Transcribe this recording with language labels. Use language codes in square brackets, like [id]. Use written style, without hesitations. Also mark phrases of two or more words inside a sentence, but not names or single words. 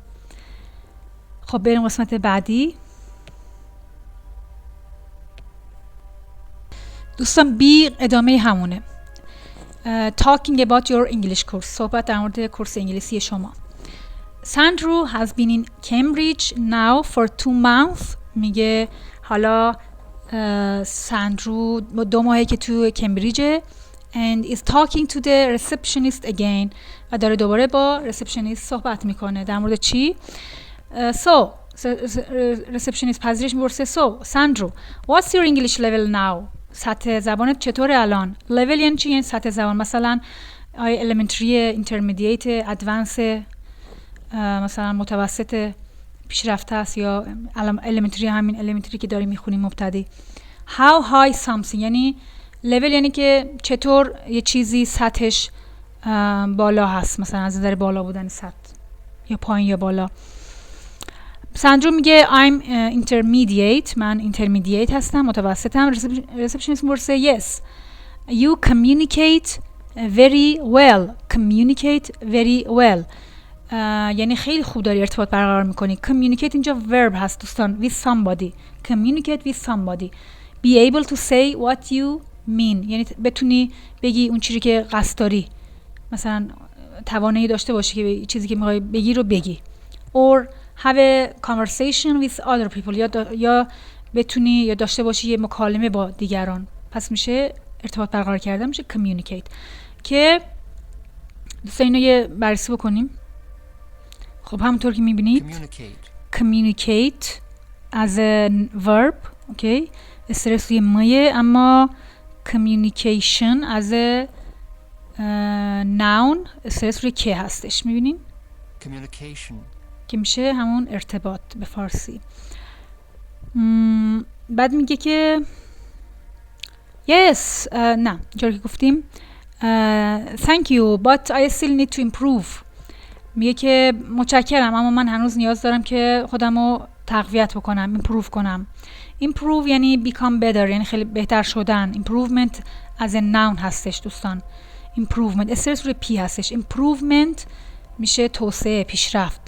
[fa] خب بریم قسمت بعدی. دوستان بی ادامه همونه. [en] Talking about your English course. [fa] صحبت در مورد کورس انگلیسی شما. [en] Sandro has been in Cambridge now for 2 months. [fa] میگه حالا ساندرو 2 ماهه که تو کمبریجه [en] and is talking to the receptionist again [fa] و داره دوباره با receptionist صحبت میکنه. در مورد چی؟ [en] So receptionist [fa] پذیرش میپرسه [en] so Sandro what's your English level now؟ [fa] سطح زبانت چطوره الان؟ level یعنی چی؟ یعنی سطح زبان. مثلا [en] elementary، intermediate، advanced، [fa] مثلا متوسط، پیشرفته است، یا elementary همین elementary که داریم میخونیم مبتدی. [en] how high something [fa] یعنی level یعنی که چطور یه چیزی سطحش بالا هست، مثلا از نظر بالا بودن سطح یا پایین یا بالا. ساندرو میگه [en] I'm intermediate، [fa] من intermediate هستم، متوسطم. [en] receptionist میپرسه yes you communicate very well. communicate very well [fa] یعنی خیلی خوب داری ارتباط برقرار میکنی. communicate اینجا verb هست دوستان، [en] with somebody. communicate with somebody. be able to say what you mean [fa] یعنی بتونی بگی اون چیزی که قصد داری، مثلا توانایی داشته باشی که چیزی که میخوای بگی رو بگی. [en] or have a conversation with other people [fa] یا بتونی یا داشته باشی یه مکالمه با دیگران. پس میشه ارتباط برقرار کردن، میشه communicate. که دوستان اینو یه بررسی بکنیم. خب همونطور که میبینید [en] communicate as a verb، [fa] اوکی، استرس روی مایه، اما [en] communication as a noun [fa] استرس روی که هستش. میبینین communication که میشه همون ارتباط به فارسی. بعد میگه که [en] yes [fa] نه جایی که گفتیم [en] thank you but I still need to improve. [fa] میگه که متشکرم اما من هنوز نیاز دارم که خودم رو تقویت بکنم، improve کنم. improve یعنی [en] become better [fa] یعنی خیلی بهتر شدن. improvement [en] as a noun [fa] هستش دوستان. improvement استرس روی پی هستش. improvement میشه توسعه، پیشرفت.